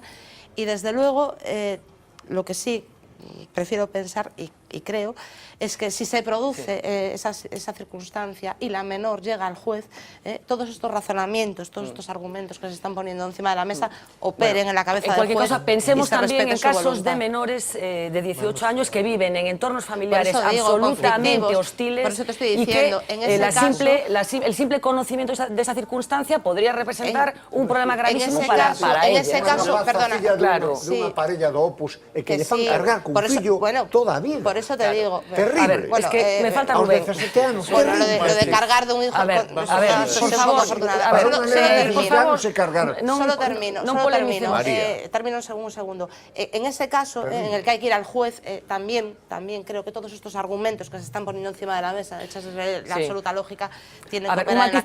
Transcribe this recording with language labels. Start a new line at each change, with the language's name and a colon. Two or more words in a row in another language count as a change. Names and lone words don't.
Spanish: Y desde luego, lo que sí prefiero pensar y creo es que si se produce esa circunstancia y la menor llega al juez, todos estos razonamientos, todos estos argumentos que se están poniendo encima de la mesa operen en la cabeza del juez. En cualquier cosa, pensemos también en casos voluntad. de menores de 18 años que viven en entornos familiares absolutamente hostiles. Por eso te estoy diciendo, y que el simple conocimiento de esa circunstancia podría representar un problema gravísimo para en ella. ese caso, perdona,
Galician: claro, unha parella do Opus e que lle fan cargar cun fillo toda a vida.
Spanish: Por eso te digo. Terrible. A ver, es que me falta Rubén. Bueno, lo de cargar de un hijo... A ver, por favor. Solo termino. Termino un segundo. En ese caso, en el que hay que ir al juez, también creo que todos estos argumentos que se están poniendo encima de la mesa, hechas desde la absoluta lógica, tienen que operar en la cabeza del juez.